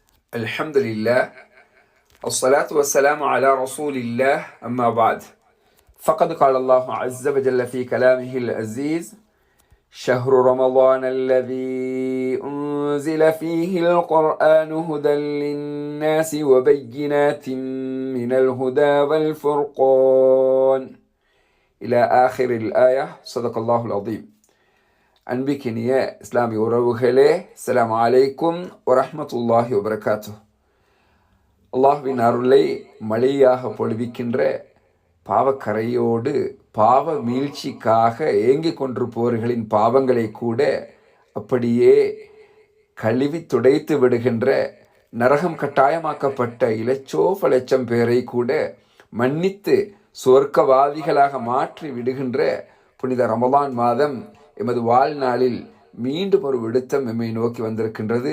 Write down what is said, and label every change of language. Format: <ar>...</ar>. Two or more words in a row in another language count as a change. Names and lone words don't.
<ar>الحمد لله الصلاة والسلام على رسول الله أما بعد فقد قال الله عز وجل في كلامه العزيز شهر رمضان الذي أنزل فيه القرآن هدى للناس وبينات من الهدى والفرقان إلى آخر الآية صدق الله العظيم.</ar> <ta>அன்பிக்கினிய இஸ்லாமிய உறவுகளே,</ta> <ar>السلام عليكم ورحمة الله وبركاته.</ar> <ta>அல்லாஹ்வின் அருளை மழையாக பொழிவிக்கின்ற பாவக்கரையோடு பாவ மீழ்ச்சிக்காக ஏங்கிக் கொண்டிருப்பவர்களின் பாவங்களை கூட அப்படியே கழுவி துடைத்து விடுகின்ற, நரகம் கட்டாயமாக்கப்பட்ட இலட்சோப லட்சம் பேரை கூட மன்னித்து சொர்க்கவாதிகளாக மாற்றி விடுகின்ற புனித ரமலான் மாதம் எமது வாழ்நாளில் மீண்டும் ஒரு விடுத்தம் எம்மை நோக்கி வந்திருக்கின்றது.</ta>